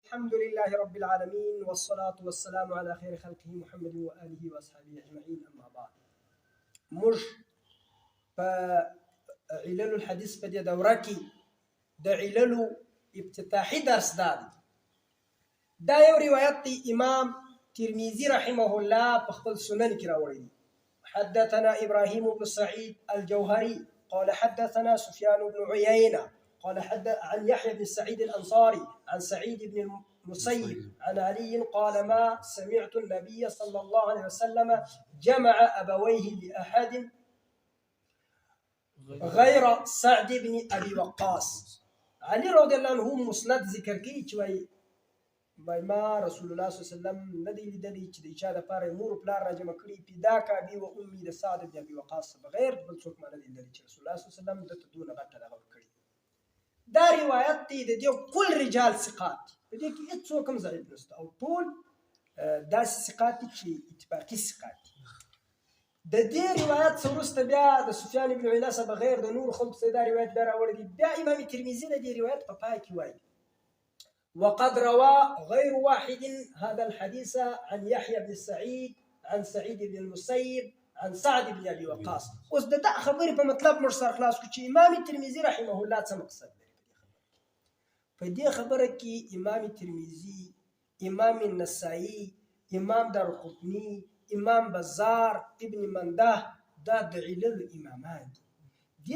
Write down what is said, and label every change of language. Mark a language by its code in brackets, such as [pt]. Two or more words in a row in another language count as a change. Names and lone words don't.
[ar] الحمد لله رب العالمين والصلاة والسلام على خير خلقه محمد وآله وأصحابه أجمعين. أما بعد، [ps] موږ په [ar] علل الحديث [ps] په دې دوره کې د عللو افتتاحي درس دا یو روایت دی امام ترمذي [ar] رحمه الله [ps] په خپل سنن کې راوړی دی. [ar] حدثنا إبراهيم بن سعيد الجوهري قال حدثنا سفيان بن عيينة قال عن يحيى بن سعيد الأنصاري عن سعيد بن المسيب عن علي قال ما سمعت النبي صلى الله عليه وسلم جمع أبويه لأحد غير سعد بن أبي وقاص. [ps] علي [ar] رضي الله عنه [ps] مسند ذکر کوي چې ما رسول الله [ar] صلی الله علیه وسلم [ps] ندی لیدلی چې د چا دپاره مور و پلار راجمع کړي [ar] فداک ابي و امي [ps] د سعد بن ابي وقاص بغیر بل څوک ما ندی لیدلی چې رسول الله [ar] صلی الله علیه وسلم [ps] دته دونه غټه دغه کړي. دا روایت دی د دې [ar] کل رجال ثقات [ps] په دې کې هیڅوک هم ضعیف نشته او ټول داسې ثقات دي چې اتفاقي ثقات دي. د دې روایت څخه وروسته بیا د سفیان بن عیینه څخه بغیر د نور خلکو څخه دا روایت بیا راوړی دی. بیا امام ترمذي د دې روایت په پای کې وایي [ar] وقد روى غير واحد هذا الحديث عن يحيى بن سعيد عن سعيد بن المسيب عن سعد بن ابي وقاص. [ps] اوس د خبرې په مطلب موږ سره خلاص کړو چې امام ترمذي [ar] رحمه الله [ps] څه مقصد لري په دې خبره کې. امام ترمذي، امام النسائي، امام دارقطني، امام بزار، ابن منده دا د علل امامان دي.